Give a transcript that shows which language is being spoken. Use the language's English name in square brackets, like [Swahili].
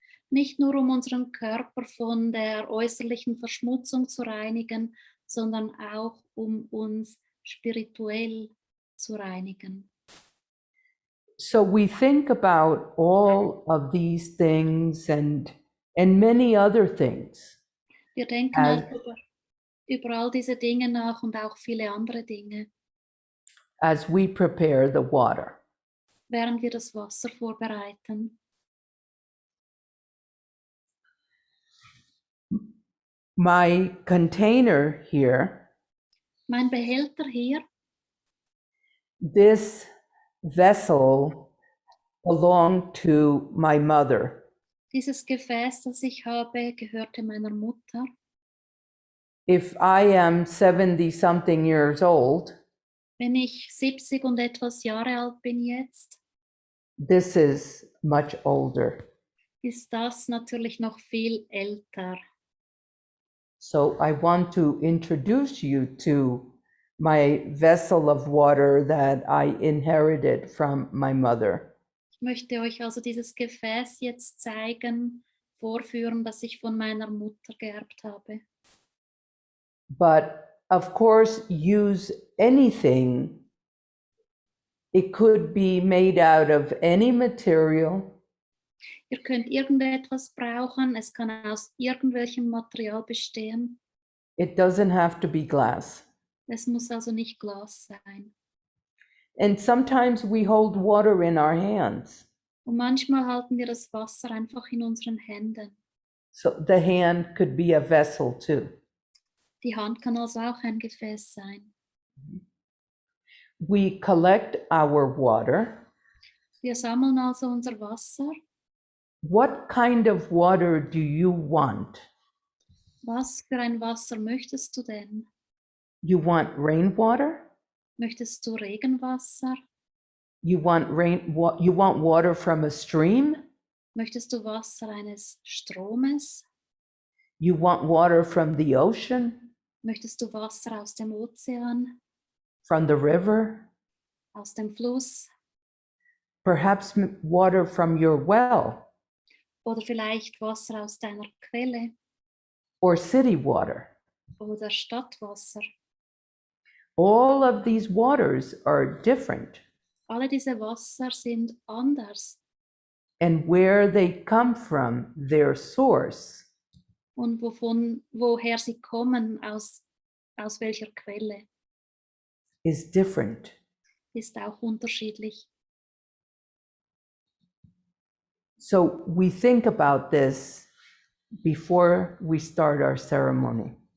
[German] nicht nur um unseren Körper von der äußerlichen Verschmutzung zu reinigen, sondern auch um uns spirituell zu reinigen. [English] So we think about all of these things and many other things [German] Wir denken [English] as, [German] auch über all diese Dinge nach und auch viele andere Dinge, [English] as we prepare the water. [German] während wir das Wasser vorbereiten. [English] My container here, [German] Mein Behälter hier, [English] this vessel belonged to my mother. [German] dieses Gefäß, das ich habe, gehörte meiner Mutter. [English] If I am 70 something years old, [German] Wenn ich 70 und etwas Jahre alt bin jetzt, [English] this is much older. [German] ist das natürlich noch viel älter. [English] So I want to introduce you to my vessel of water that I inherited from my mother. [German] Ich möchte euch also dieses Gefäß jetzt zeigen, vorführen, das ich von meiner Mutter geerbt habe. [English] But of course, use anything. It could be made out of any material. [German] Ihr könnt irgendetwas brauchen, es kann aus irgendwelchem Material bestehen. [English] It doesn't have to be glass. [German] Es muss also nicht Glas sein. [English] And sometimes we hold water in our hands. [German] Und manchmal halten wir das Wasser einfach in unseren Händen. [English] So the hand could be a vessel too. [German] Die Hand kann also auch ein Gefäß sein. [English] We collect our water. [German] Wir sammeln also unser Wasser. [English] What kind of water do you want? [German] Was für ein Wasser möchtest du denn? [English] You want rainwater? [German] Möchtest du Regenwasser? [English] You want water from a stream? [German] Möchtest du Wasser eines Stromes? [English] You want water from the ocean? [German] Möchtest du Wasser aus dem Ozean, [English] From the river? [German] aus dem Fluss [English] Perhaps water from your well [German] oder vielleicht Wasser aus deiner Quelle [English] or city water. [German] oder Stadtwasser? [English] All of these waters are different, [German] Alle diese Wasser sind anders [English] and where they come from, their source, [German] und woher sie kommen, aus welcher Quelle, [English] is different. [German] ist auch unterschiedlich. [English] So we think about this before we start our ceremony.